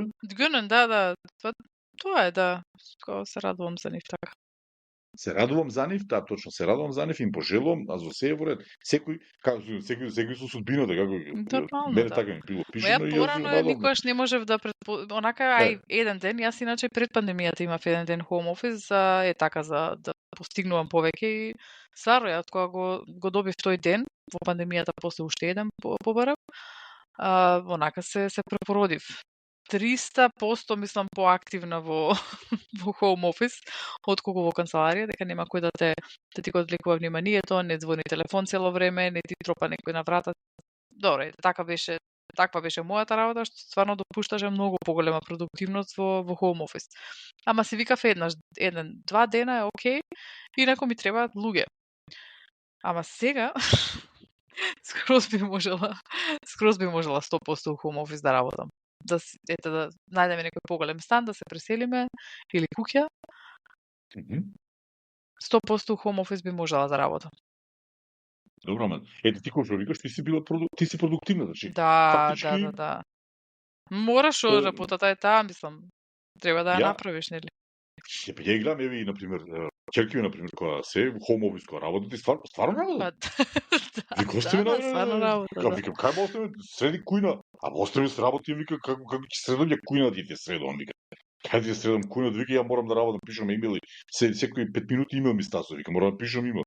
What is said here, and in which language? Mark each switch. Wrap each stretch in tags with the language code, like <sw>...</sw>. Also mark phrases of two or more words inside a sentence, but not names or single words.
<mk>Гонен, да. Тоа е, да. Се радувам за нив така. Се радувам за нив, да, точно, се радувам за нив, им пожелувам, а за се е во ред. Секој со судбината, како Нормално, мене да. така ми било Ма ја пишено и јас порано го е, надам. никогаш не можев да онака, еден ден, јас иначе пред пандемијата имав еден ден</mk> <en>home office,</en> <mk>за да постигнувам повеќе и стварно ја од кога го добив тој ден, во пандемијата после уште еден побарав, онака се препородив. 300% мислам поактивна во во</mk> <en>home office</en> <mk>отколку во канцеларија, дека нема кој да ти го одвлекува вниманието, не звони телефон цело време, не ти тропа некој на врата. Добро, таква беше мојата работа, што стварно допушташе многу поголема продуктивност во</mk> <en>home office.</en> <mk>Ама си викав 2 дена е окей, инаку ми требаат луѓе. Ама сега скроз би можела 100% у</mk> <en>home office</en> <mk>да работам. Да најдеме некој поголем стан, да се преселиме или куќа, Мгм. 100% у</mk> <en>home office</en> <mk>би можела да работам. Добро, ама ете ти кој што викаш, ти си продуктивна, значи Да, да, фактички да, да. Мораш е, работата е таа, мислам. Треба да ја ја направиш, нели? ја гледам еве и на пример ќерки ми на пример која се</mk> <en>home office</en> <mk>која работи, стварно Па работи. да, Вика да, остави да, стварно работа, да. викам кај ме остави среди кујна, а остави се работи вика како ќе средам ја кујна ти ќе средам вика. Кај ти средам кујна вика ја морам да работам, пишам имели, секои 5 минути имел ми стасо, вика морам да пишам имел.</mk>